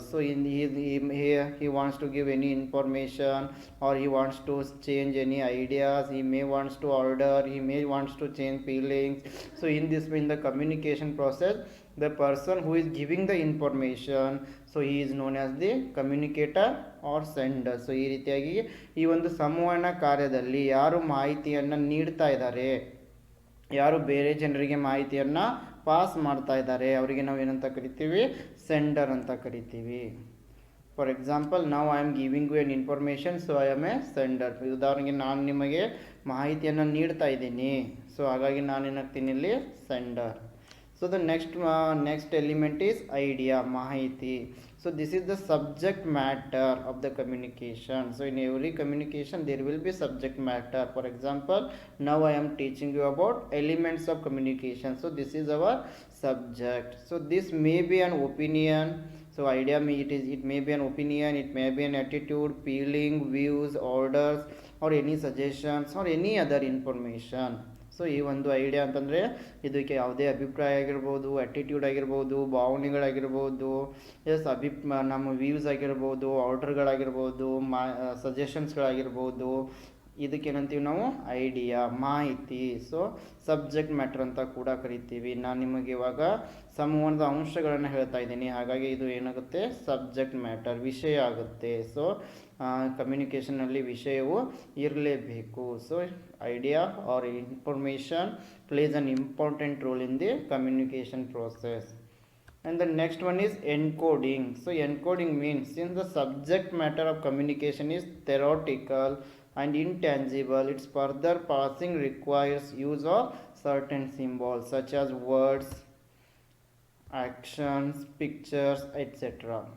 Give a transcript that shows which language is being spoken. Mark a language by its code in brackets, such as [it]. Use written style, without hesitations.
[en] So in he wants to give any information, or he wants to change any ideas, he may wants to order, he may wants to change feelings. So in this way, in the communication process, the person who is giving the information, so he is known as the communicator or sender. [kn] So ಈ ರೀತಿಯಾಗಿ ಈ ಒಂದು ಸಂವಹನ ಕಾರ್ಯದಲ್ಲಿ ಯಾರು ಮಾಹಿತಿಯನ್ನು ನೀಡ್ತಾ ಇದ್ದಾರೆ, ಯಾರು ಬೇರೆ ಜನರಿಗೆ ಮಾಹಿತಿಯನ್ನು ಪಾಸ್ ಮಾಡ್ತಾ ಇದ್ದಾರೆ, ಅವರಿಗೆ ನಾವು ಏನಂತ ಕರಿತೀವಿ, ಸೆಂಡರ್ ಅಂತ ಕರಿತೀವಿ. [en] For example, ನಾವು I am giving you an information, so I am a sender. [kn] ಉದಾಹರಣೆಗೆ ನಾನು ನಿಮಗೆ ಮಾಹಿತಿಯನ್ನು ನೀಡ್ತಾ ಇದ್ದೀನಿ, ಸೊ ಹಾಗಾಗಿ ನಾನು ಏನಾಗ್ತೀನಿ ಇಲ್ಲಿ sender. [en] So the next element is idea, mahiti. So this is the subject matter of the communication. So in every communication there will be subject matter. For example, now I am teaching you about elements of communication. So this is our subject. So this may be an opinion. So idea it may be an opinion, it may be an attitude, feeling, views, orders, or any suggestions or any other information. [kn] So ಈ ಒಂದು idea ಅಂತಂದರೆ ಇದಕ್ಕೆ ಯಾವುದೇ ಅಭಿಪ್ರಾಯ ಆಗಿರ್ಬೋದು, attitude ಆಗಿರ್ಬೋದು, ಭಾವನೆಗಳಾಗಿರ್ಬೋದು, ನಮ್ಮ views ಆಗಿರ್ಬೋದು, ಆರ್ಡರ್ಗಳಾಗಿರ್ಬೋದು, ಸಜೆಷನ್ಸ್ಗಳಾಗಿರ್ಬೋದು, ಇದಕ್ಕೇನಂತೀವಿ ನಾವು ಐಡಿಯಾ, ಮಾಹಿತಿ. ಸೊ ಸಬ್ಜೆಕ್ಟ್ ಮ್ಯಾಟ್ರ್ ಅಂತ ಕೂಡ ಕರಿತೀವಿ. ನಾನು ನಿಮಗೆ ಇವಾಗ ಸಂವಹನದ ಅಂಶಗಳನ್ನು ಹೇಳ್ತಾ ಇದ್ದೀನಿ, ಹಾಗಾಗಿ ಇದು ಏನಾಗುತ್ತೆ, ಸಬ್ಜೆಕ್ಟ್ ಮ್ಯಾಟರ್, ವಿಷಯ ಆಗುತ್ತೆ. ಸೊ ಕಮ್ಯುನಿಕೇಷನಲ್ಲಿ ವಿಷಯವು ಇರಲೇಬೇಕು. [en] So idea or information plays an important role in the communication process. And the next one is encoding. So encoding means, since the subject matter of communication is theoretical and intangible, its further passing requires use of certain symbols such as words, actions, pictures, etc.